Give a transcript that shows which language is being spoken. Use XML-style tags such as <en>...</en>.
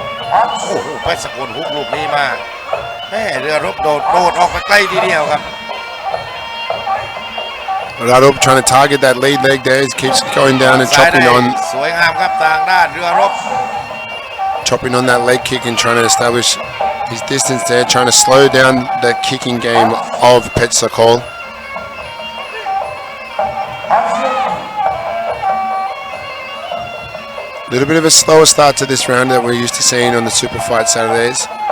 <th>อ้โหเพชรสกลฮุกลูกนี้มาแม่เรือรบโดดออกไปใกล้ทีเดียวครับ</th> <en>Radov trying to target that lead leg there. He keeps going down and</en> <th>ซ้าย</th> <en>chopping</en> <th>ได้</th> <en>on,</en> <th>สวยงามครับทางด้านเรือรบ</th> <en>chopping on that leg kick and trying to establish his distance there, trying to slow down the kicking game of Pech Sakol. A little bit of a slower start to this round that we're used to seeing on the Superfight Saturdays.</en>